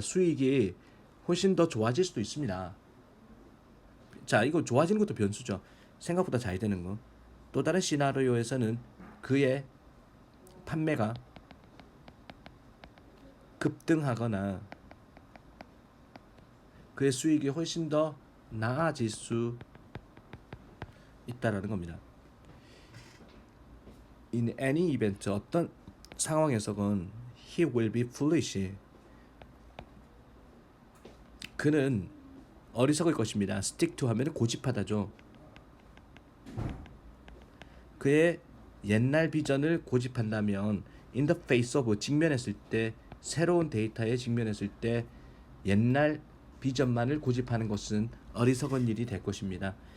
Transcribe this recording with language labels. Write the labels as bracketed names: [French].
[Korean] 수익이 훨씬 더 좋아질 수도 있습니다. 자, 이거 좋아지는 것도 변수죠. 생각보다 잘 되는 거. 또 다른 시나리오에서는 그의 판매가 급등하거나 그의 수익이 훨씬 더 나아질 수 있다라는 겁니다. [English] In any event, [Korean] 어떤 상황에서건 [English] he will be foolish. [Korean] 그는 어리석을 것입니다. stick to 하면 고집하다죠. 그의 옛날 비전을 고집한다면 [English] in the face of [Korean] 직면했을 때 새로운 데이터에 직면했을 때 옛날 비전만을 고집하는 것은 어리석은 일이 될 것입니다.